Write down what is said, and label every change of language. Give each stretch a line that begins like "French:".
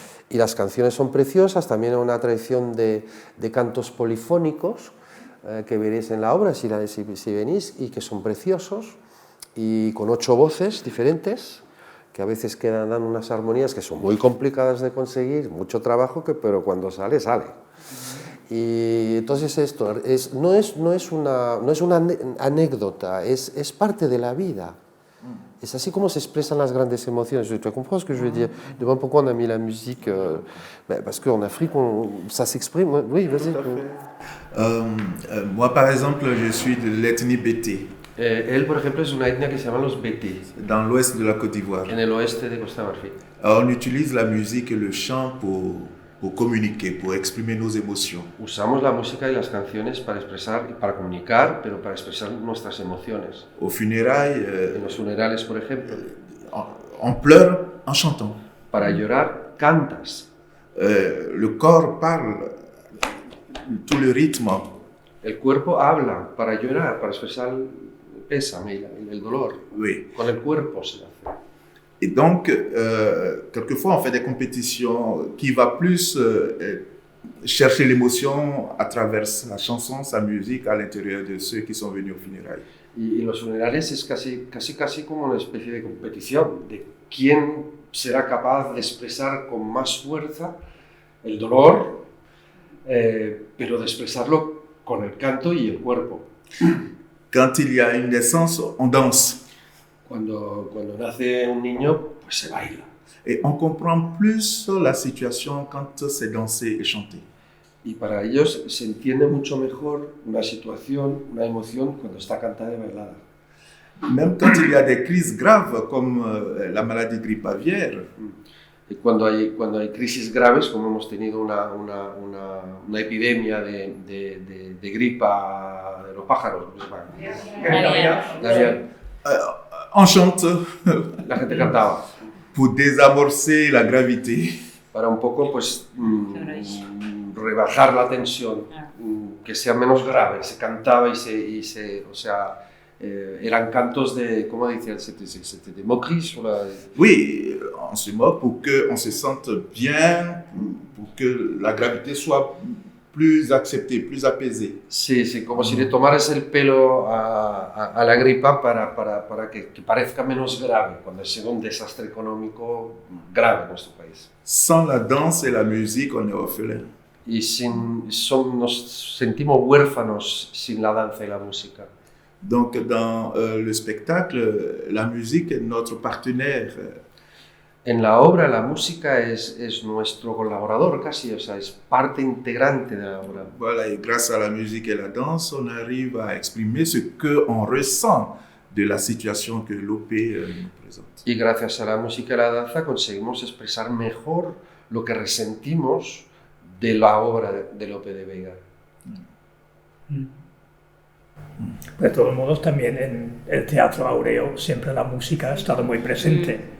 Spanish: Y las canciones son preciosas, también hay una tradición de cantos polifónicos, que veréis en la obra si venís, y que son preciosos, y con 8 voces diferentes, que a veces dan unas armonías que son muy complicadas de conseguir, mucho trabajo, pero cuando sale, sale. Y entonces esto no es una anécdota, es parte de la vida. Es así como se expresan las grandes emociones.
French: Tu comprends ce que je veux dire? Demande pourquoi on a mis la musique. Parce qu'en Afrique, ça s'exprime. Oui, vas-y. Moi, par exemple, je suis de l'ethnie Bété.
Spanish: Él, por ejemplo, es una etnia que se llama los Bété.
French: Dans l'ouest de la Côte d'Ivoire.
Spanish: En el oeste de Costa de Marfil.
French: Alors, on utilise la musique et le chant pour communiquer, pour exprimer nos émotions.
Spanish: Usamos la música y las canciones para expresar y para comunicar, pero para expresar nuestras emociones.
French: Aux funérailles,
Spanish: En los funerales, por ejemplo,
French: on pleure en chantant.
Spanish: para llorar cantas.
French: Le corps parle, tout le rythme.
Spanish: El cuerpo habla para llorar, para expresar el pésame y el dolor.
French: Oui.
Spanish: Con el cuerpo se hace.
French: Et donc, quelquefois, on fait des compétitions qui va plus chercher l'émotion à travers la chanson, sa musique, à l'intérieur de ceux qui sont venus aux funérailles.
Spanish: Y los funerales es casi como una especie de competición de quién será capaz de expresar con más fuerza el dolor, pero de expresarlo con el canto y el cuerpo.
French: Quand il y a une naissance, on danse.
Spanish: Cuando nace un niño, pues se baila.
French: Et on comprend plus la situation quand c'est dansé et chanté.
Spanish: Y para ellos se entiende mucho mejor una situación, una emoción, cuando está cantada y bailada.
French: Même quand il y a des crises graves comme la maladie grippe aviaire,
Spanish: Y cuando hay crisis graves, como hemos tenido una epidemia de gripa de los pájaros, ¿cómo se llama?
French: on chante
Spanish: La gente cantaba.
French: pour désamorcer la gravité.
Spanish: Para un poco, pues, rebajar la tensión, que sea menos grave. Se cantaba o sea, eran cantos de, ¿cómo decían?
French: C'était des moqueries sur la... Oui, on se moque pour qu'on se sente bien, pour que la gravité soit plus acceptée, plus apaisée.
Spanish: Sí, como si le tomaras el pelo a la gripa para que parezca menos grave, cuando ha sido un desastre económico grave en nuestro país.
French: Sans la danse et la musique, on est orphelin.
Spanish: Y nos sentimos huérfanos sin la danza y la música.
French: Donc, dans le spectacle, la musique est notre partenaire.
Spanish: En la obra, la música es nuestro colaborador casi, o sea, es parte integrante de la obra.
French: Voilà, et grâce à la musique et la danse, on arrive à exprimer ce qu'on ressent de la situation que l'OP nous présente.
Spanish: Y gracias a la música y la danza conseguimos expresar mejor lo que resentimos de la obra de Lope de Vega. De todos modos, también en el Teatro Áureo siempre la música ha estado muy presente.